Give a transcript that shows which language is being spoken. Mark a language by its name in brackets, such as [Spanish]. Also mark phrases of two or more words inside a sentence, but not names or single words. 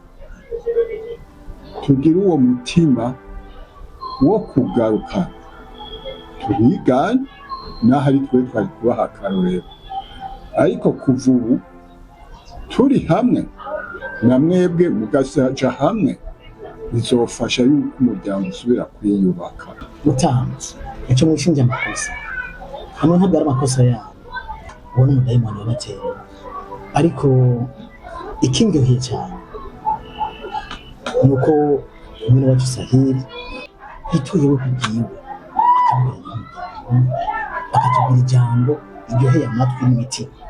[Rundi] tugire uwo mutima wo kugaruka tubigane, naho ari twe twari kubaha akarorero. Ariko kuva ubu turi hamwe na mwebwe mugasaja hamwe, bizofasha yuko umuryango usubira kwiyubaka. Mutanzi icyo mwishinja amakosa hamwe ntabwo ari amakosa yabo, uwo ni umudayimoni wabateye. Ariko ikindyoheye cyane nuko umwe wacu Sahiri yitoye we kubwiwe, akatubwira ijambo iryoheye amatwi n'imitima.